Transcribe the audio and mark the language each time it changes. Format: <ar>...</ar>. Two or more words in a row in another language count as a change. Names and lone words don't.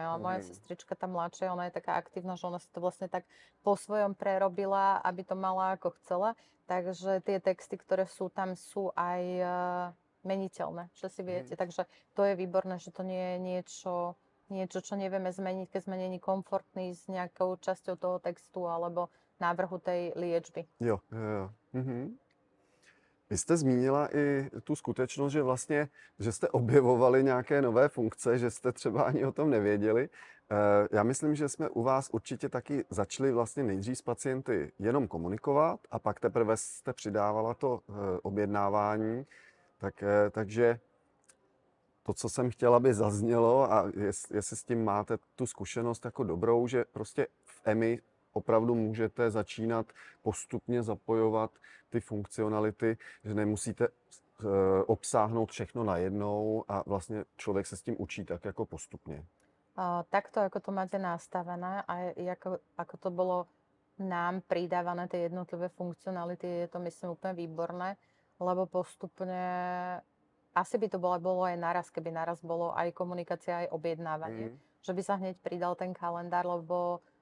<sk>Moja sestrička, tá mladšia, ona je taká aktívna, že ona si to vlastne tak po svojom prerobila, aby to mala ako chcela. Takže tie texty, ktoré sú tam, sú aj meniteľné, že si viete. Takže to je výborné, že to nie je niečo, čo nevieme zmeniť, keď sme</sk> <cs>není komfortní</cs> <sk>s nejakou časťou toho textu alebo návrhu tej liečby.</sk> <cs>Jo. Vy jste zmínila i tu skutečnost, že vlastně, že jste objevovali nějaké nové funkce, že jste třeba ani o tom nevěděli. Já myslím, že jsme u vás určitě taky začali vlastně nejdřív s pacienty jenom komunikovat a pak teprve jste přidávala to objednávání. Takže to, co jsem chtěl, aby zaznělo a jestli s tím máte tu zkušenost jako dobrou, že prostě v EMI opravdu můžete začínat postupně zapojovat ty funkcionality, že nemusíte obsáhnout všechno najednou a vlastně člověk se s tím učí tak jako postupně.</cs> <sk>Takto, ako to máte nastavené a ako to bolo nám pridávané, tie jednotlivé funkcionality, je to myslím úplne výborné, lebo postupne asi by to bolo aj naraz, keby naraz bolo aj komunikácia, aj objednávanie, že by sa hneď pridal ten kalendár, lebo</sk>